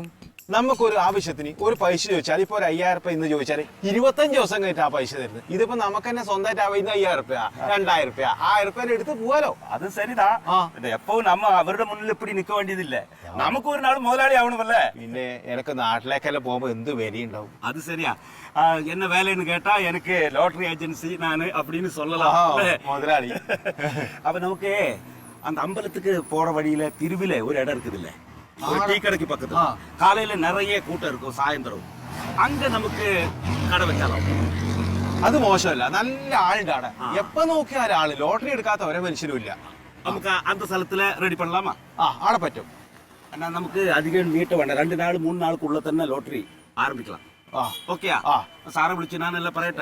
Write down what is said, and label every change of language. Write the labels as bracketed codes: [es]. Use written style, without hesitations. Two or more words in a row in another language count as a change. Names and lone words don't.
[ml] നമുക്കൊരു ആവശ്യത്തിന് ഒരു പൈസ ചോദിച്ചാൽ ഇപ്പൊ ഒരു 5000 രൂപ ഇന്ന് ചോദിച്ചാൽ 25 ദിവസം കഴിഞ്ഞിട്ട് ആ പൈസ തരുന്നത്. ഇതിപ്പോ നമുക്ക് തന്നെ സ്വന്തമായിട്ട് ആവുന്ന 5000 രൂപ, 2000 രൂപ, 1000 രൂപ എടുത്ത് പോവാലോ. അത് சரிதா. എപ്പോഴും നമ്മ അവരുടെ മുന്നിൽ ഇപ്പടി നിൽക്ക വേണ്ടിയതില്ല. നമുക്ക് ഒരു നാൾ മുതലാളി ആവണമല്ലേ? പിന്നെ എനിക്ക് നാട്ടിലേക്കെല്ലാം പോകുമ്പോ എന്ത് വിലയുണ്ടാവും. [ta] அது சரியா? என்ன வேலைன்னு கேட்டா எனக்கு லாட்டரி ஏஜென்சி நானு அப்படின்னு சொல்லலாம். முதலாளி. அப்ப நமக்கு அந்த அம்பலத்துக்கு போற வழியில திருவில ஒரு இடம் இருக்குது இல்ல, ஒரு டீ கடைக்கு பக்கத்துல. காலையில நிறைய கூட்டம் இருக்கும், சாயந்தரம். அங்க நமக்கு கடை வைக்கலாம். [ml] അത് മോശമല്ല, നല്ല ആളുണ്ട് അവിടെ. എപ്പോ നോക്കിയാൽ ആള്. ലോട്ടറി എടുക്കാത്ത ഒരേ മനുഷ്യനും ഇല്ല. നമുക്ക് அந்த സ്ഥലത്തില് റെഡി பண்ணலாமா? അവിടെ പറ്റും. എന്നാ നമുക്ക് അധികം നീട്ട് വേണ്ട, 2 നാൾ 3 നാൾക്കുള്ള തന്നെ ലോട്ടറി ആരംഭിക്കണം. ഓക്കെയാ? സാറെ വിളിച്ച് ഞാനെല്ലാം പറയട്ടെ.